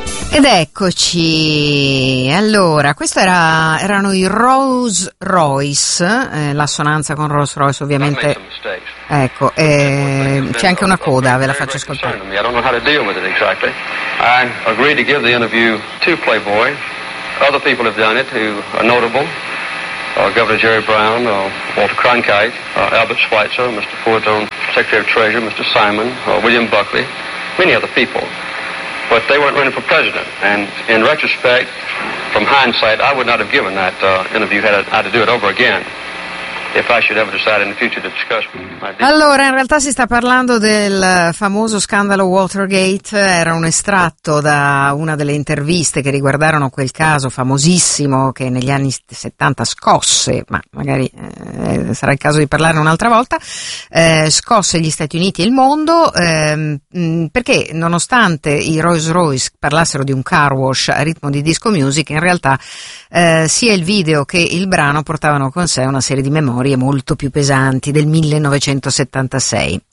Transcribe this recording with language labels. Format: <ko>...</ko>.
<it>Ed eccoci, allora, questo erano i Rolls Royce, l'assonanza con Rolls Royce ovviamente, ecco, c'è anche una coda, ve la faccio ascoltare.</it> <en>I don't know how to deal with it exactly. I agreed to give the interview to Playboy. Other people have done it who are notable, Governor Jerry Brown, Walter Cronkite, Albert Schweitzer, Mr. Fordone, Secretary of Treasury, Mr. Simon, William Buckley, many other people. But they weren't running for president, and in retrospect, from hindsight, I would not have given that interview had I had to do it over again. If I should ever decide in the future to discuss my...</en> <it>Allora, in realtà si sta parlando del famoso scandalo Watergate. Era un estratto da una delle interviste che riguardarono quel caso famosissimo che negli anni 70 scosse, ma magari sarà il caso di parlarne un'altra volta, scosse gli Stati Uniti e il mondo, perché nonostante i Rolls Royce parlassero di un car wash a ritmo di disco music, in realtà sia il video che il brano portavano con sé una serie di memorie molto più pesanti del 1976.</it>